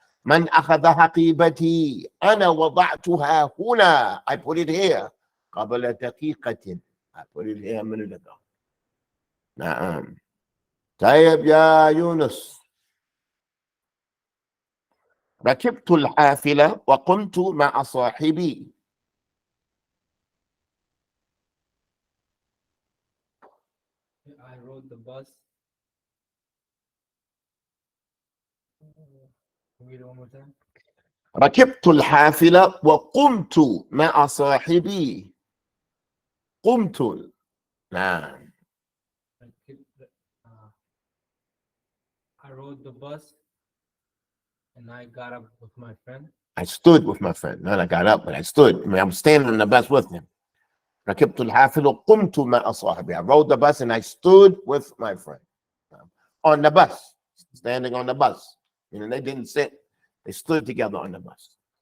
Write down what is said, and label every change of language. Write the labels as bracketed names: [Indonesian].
[Arabic] من أخذ حقيبتي أنا وضعتها هنا. [English] I put it here [Arabic] قبل دقيقة. [English] I put it here a minute ago. [Arabic] نعم. طيب يا يونس. ركبت الحافلة وقمت مع صاحبي. [English] I rode the bus. Can we read it one more time? [Arabic] ركبت الحافلة وقمت مع صاحبي. قمت. نعم. [English] I rode the bus and I got up with my friend. I stood with my friend. Not I got up, but I stood. I mean, I'm standing on the bus with him. [Arabic] ركبت الحافلة وقمت مع صاحبي. [English] I rode the bus and I stood with my friend. On the bus. Standing on the bus. You know, they didn't sit. They stood together on the bus.